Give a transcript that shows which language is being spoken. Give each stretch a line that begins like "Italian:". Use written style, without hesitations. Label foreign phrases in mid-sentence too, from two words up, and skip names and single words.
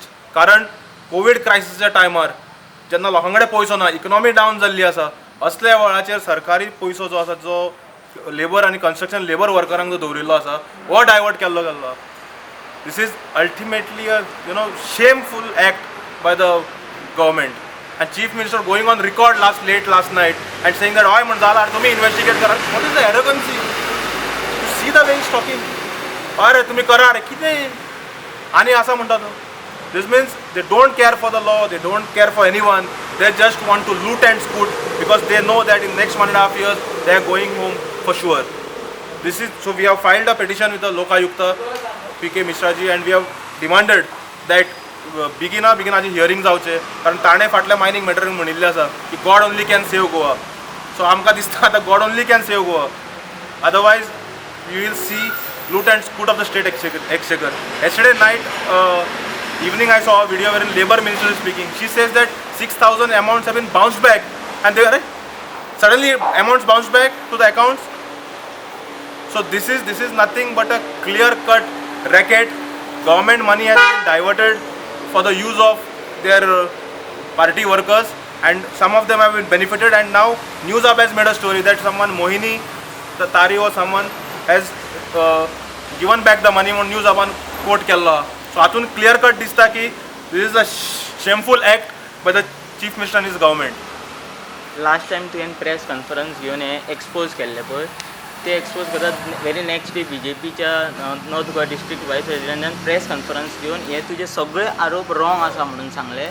Konkani: कारण कोवीड क्रायसिसच्या टायमार जेन्ना लोकां कडेन पयसो ना,
English: economy down
Konkani: जाल्ली आसा, असल्या वेळाचेर सरकारी पयसो जो आसा जो लेबर आनी
English: construction labour
Konkani: वर्करांक जो दवरिल्लो आसा हो डायवर्ट केल्लो गेल्लो.
English: this is ultimately a shameful act by the government. and Chief Minister going on record late last night and saying that
Konkani: हय म्हण जाल्यार तुमी इन्वेस्टिगेट करा.
English: what is the arrogance? you see the way is talking.
Konkani: अरे तुमी करा रे कितें आनी आसा म्हणटा तो.
English: This means they don't care for the law, they don't care for anyone, they just want to loot and scoot because they know that in next 1.5 years they are going home for sure. So we have filed a petition with the Lokayukta PK Mishraji and we have demanded that
Konkani: बेगिनाची हियरींग जावचे. कारण ताणें फाटल्या मायनींग मॅटरींग म्हणिल्लें आसा की
English: God only can save Goa.
Konkani: सो आमकां दिसता आतां
English: God only can save Goa. otherwise you will see loot and scoot of the state exchequer. Yesterday night evening I saw a video wherein labor minister is speaking. She says that 6,000 amounts have been bounced back and they are suddenly amounts bounced back to the accounts. So this is nothing but a clear cut racket. Government money has been diverted for the use of their party workers and some of them have been benefited. And now News Up has made a story that someone Mohini the Tari or someone has given back the money on News Up on quote केल्लो.
Konkani: सो हातून क्लियर कट दिसता की
English: this is a shameful act by the Chief Minister in his government.
Konkani: लास्ट टायम तुवें
English: press conference
Konkani: घेवन हें एक्सपोज केल्लें पळय, ते एक्सपोज करतात
English: very next day
Konkani: बीजेपीच्या नॉर्थ गोवा डिस्ट्रिक्ट वायस प्रेसिडेंटान
English: press conference
Konkani: घेवन हे तुजे सगळे आरोप रॉंग आसा म्हणून सांगले.